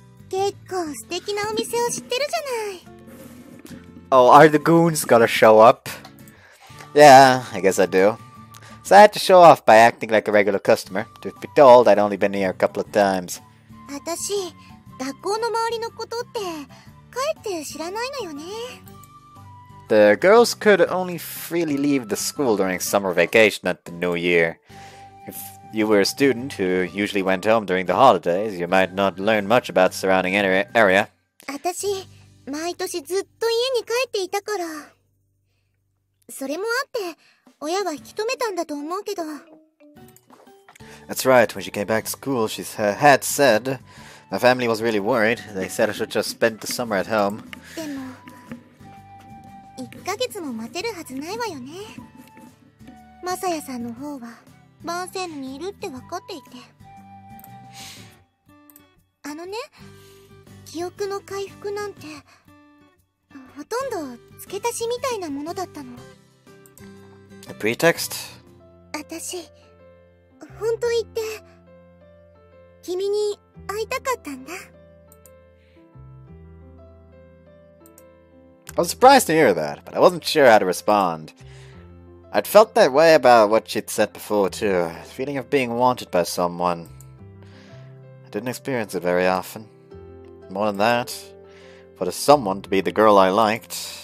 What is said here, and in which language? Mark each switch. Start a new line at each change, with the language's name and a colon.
Japanese: 結構素敵なお店を知ってるじゃない。
English: Oh, are the goons gonna show up? Yeah, I guess I do. So I had to show off by acting like a regular customer. Truth be told, I'd only been here a couple of times.
Japanese: 私、学校の周りのことってかえって知らないのよね。
English: The girls could only freely leave the school during summer vacation at the New Year. If you were a student who usually went home during the holidays, you might not learn much about the surrounding area.
Japanese: 私、毎年ずっと家に帰っていたから。それもあって、親は引き止めたんだと思うけど。
English: That's right, when she came back to school, she had said my family was really worried. They said I should just spend the summer at home.
Japanese: でも、1ヶ月も待てるはずないわよね。マサヤさんの方は、バンセーヌにいるって分かっていて。のね、記憶の回復なんてほとんど付け足しみたいなものだったの。
English: A pretext?
Japanese: 私本当言って君に会いたかったんだ。
English: I was surprised to hear that, but I wasn't sure how to respond. I'd felt that way about what she'd said before too, the feeling of being wanted by someone. I didn't experience it very often. More than that, for the someone to be the girl I liked.